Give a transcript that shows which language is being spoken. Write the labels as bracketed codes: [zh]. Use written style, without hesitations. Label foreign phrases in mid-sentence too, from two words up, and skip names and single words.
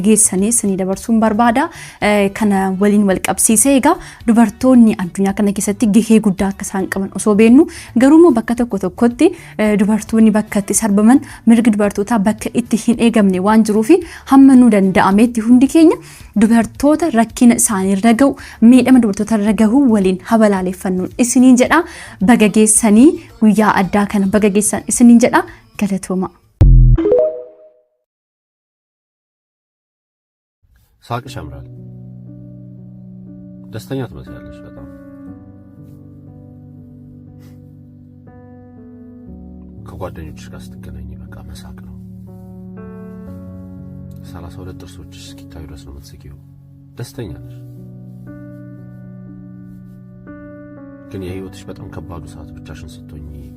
[om] geessanii sanii dabarsuun barbaada kana waliin wal qabsiisee egaa dubartoonni addunyaa kana keessatti gahee guddaa akka isaan qaban osoo beennu garuu bakka tokkotti dubartoonni bakka itti sarbaman mirgi dubartootaa bakka itti hin eegamne waan jiruufi hamma nu danda'ametti hundi keenya dubartoota rakkina isaanii irra gahu miidhama dubartoota irra gahu waliin habalaaleffannuun isiniin jedha baga geessanii guyyaa addaa kana baga geessan isiniin jedha galatooma [am] ሳቅሽ ያምራል ደስተኛ ትመስያለሽ በጣም ከጓደኞችሽ ጋር ስትገናኝ በቃ መሳቅ ነው 32 ጥርሶችሽ እስኪታዩ ድረስ ነው የምትስቂው ደስተኛ ነሽ ግን የህይወትሽ በጣም ከባዱ ሰዓት ብቻሽን ስትሆኚ